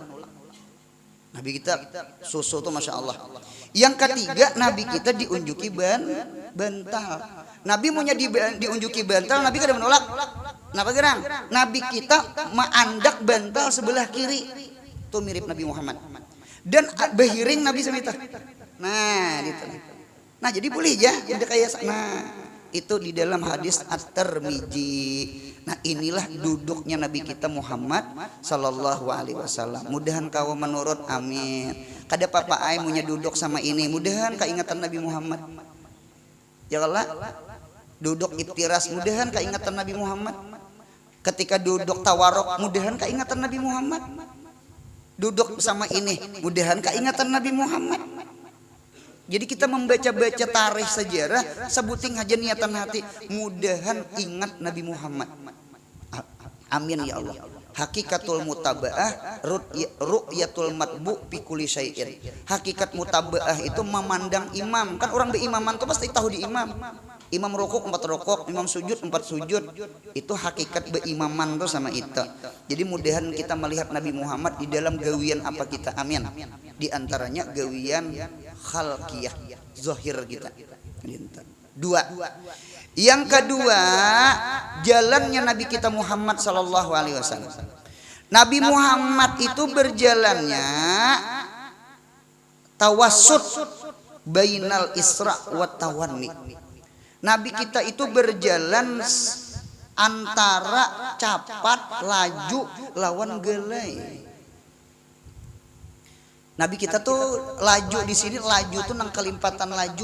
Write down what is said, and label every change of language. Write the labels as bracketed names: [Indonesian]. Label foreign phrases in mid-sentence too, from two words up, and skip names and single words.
[Banjar] Nabi kita susu tuh [Arabic] ما شاء الله. [Banjar] Yang ketiga Nabi kita diunjuki bantal. Nabi punya diunjuki bantal, Nabi kada menolak. Kenapa gerang? Nabi kita maandak bantal sebelah kiri. Itu mirip Nabi Muhammad dan behiring Nabi semita. Nah gitu. Nah jadi boleh ya udah kayak nah itu di dalam hadis At-Tirmidzi. [Indonesian] Nah inilah duduknya Nabi kita Muhammad [Arabic] صلى الله عليه وسلم. [Banjar] Mudahan kau menurut amin. Kada papa ai punya duduk sama ini. Mudahan keingatan Nabi Muhammad. [Arabic] يا الله [Banjar] duduk iftiras mudahan keingatan Nabi Muhammad. Ketika duduk tawarok mudahan keingatan Nabi Muhammad. Duduk sama ini mudahan keingatan Nabi Muhammad. Jadi kita membaca-baca tarikh sejarah sebuting aja niatan hati mudahan ingat Nabi Muhammad. [Arabic] آمين يا الله. حقيقة المتابعة رؤية المتبوع في كل شيء. [Banjar] Hakikat mutabaah itu memandang imam. Kan orang berimaman tuh pasti tahu di imam. Imam rukuk 4 rukuk, imam sujud 4 sujud. Itu hakikat berimaman tuh sama itu. Jadi mudahan kita melihat Nabi Muhammad di dalam gawian apa kita. Amin. Di antaranya gawian khalqiyah, zahir kita. [Indonesian] 2. Yang kedua, jalannya Nabi kita Muhammad [Arabic] صلى الله عليه وسلم. [Indonesian] Nabi Muhammad itu berjalannya [Arabic] توسط بين الإسراع و التواني. [Banjar] Nabi kita itu berjalan antara capat, laju, lawan gelai. Nabi kita tuh laju di sini, laju tuh nang kelimpatan laju.